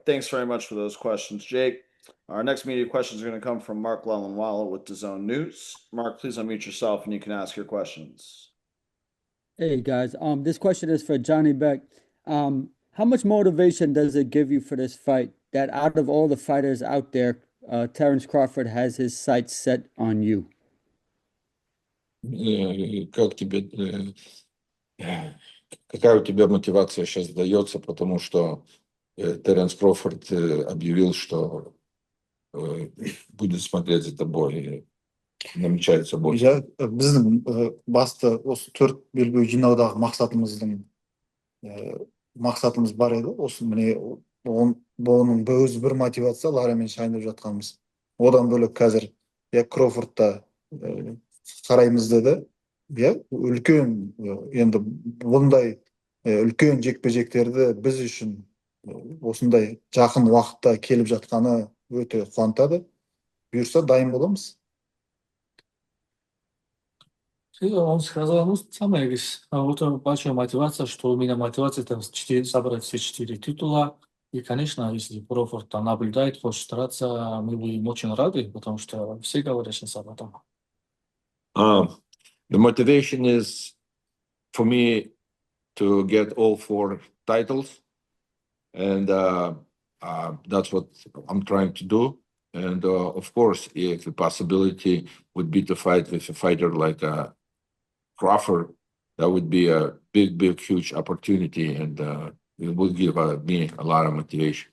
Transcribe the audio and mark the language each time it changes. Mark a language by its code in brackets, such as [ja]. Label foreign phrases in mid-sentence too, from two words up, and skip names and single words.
[en] Thanks very much for those questions, Jake. Our next media questions are going to come from Mark Lalanwala with DAZN News. Mark, please unmute yourself and you can ask your questions. Hey guys, this question is for Janibek. How much motivation does it give you for this fight that out of all the fighters out there, Terence Crawford has his sights set on you? [ru] Какая у тебя мотивация сейчас дается, потому что Теренс Кроуфорд объявил, что будет смотреть за тобой, намечается бой. [kk] Біздің басты осы 4 белбеу жинаудағы мақсатымыз бар еді. Осы міне оның өзі бір мотивация, Ларамен шайындап жатқанымыз. Одан бөлек қазір Кроуфордта қараймыз деді. Үлкен енді бұндай үлкен жекпе-жектерді біз үшін осындай жақын уақытта келіп жатқаны өте қуантады. Бұйырса дайын боламыз. [ru] Он сказал, самая вот большая мотивация, что у меня мотивация там собрать все 4 титула. И, конечно, если Кроуфорд там наблюдает, хочет стараться, мы будем очень рады, потому что все говорят сейчас об этом. [en] The motivation is for me to get all 4 titles, and that's what I'm trying to do. And of course, if the possibility would be to fight with a fighter like Crawford, that would be a big, huge opportunity, and it will give me a lot of motivation.